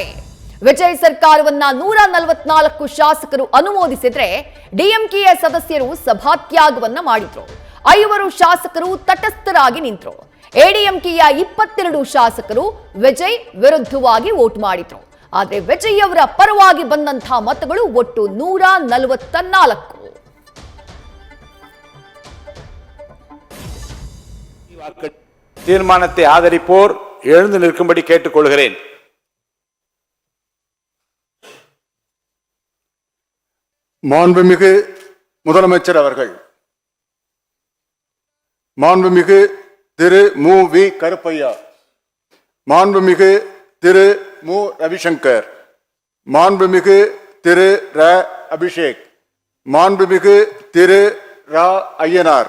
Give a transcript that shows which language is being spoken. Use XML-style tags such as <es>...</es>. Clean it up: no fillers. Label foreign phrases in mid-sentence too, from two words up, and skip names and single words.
<kn>ವಿಜಯ್ ಸರ್ಕಾರವನ್ನ 144 ಶಾಸಕರು ಅನುಮೋದಿಸಿದ್ರೆ ಡಿಎಂಕೆಯ ಸದಸ್ಯರು ಸಭಾತ್ಯಾಗವನ್ನ ಮಾಡಿದ್ರು. 5 ಶಾಸಕರು ತಟಸ್ಥರಾಗಿ ನಿಂತರು. ಎಡಿಎಂಕೆಯ 22 ಶಾಸಕರು ವಿಜಯ್ ವಿರುದ್ಧವಾಗಿ ವೋಟ್ ಮಾಡಿದ್ರು. ಆದ್ರೆ ವಿಜಯ್ ಅವರ ಪರವಾಗಿ ಬಂದಂತಹ ಮತಗಳು ಒಟ್ಟು 144.</kn> <ta>தீர்மானத்தை ஆதரிப்போர் எழுந்து நிற்கும்படி கேட்டுக்கொள்கிறேன். மாண்புமிகு முதலமைச்சர் அவர்கள், மாண்புமிகு திரு மு வி கருப்பையா, மாண்புமிகு திரு மு ரவிசங்கர், மாண்புமிகு திரு ர அபிஷேக், மாண்புமிகு திரு ரா ஐயனார்.</ta>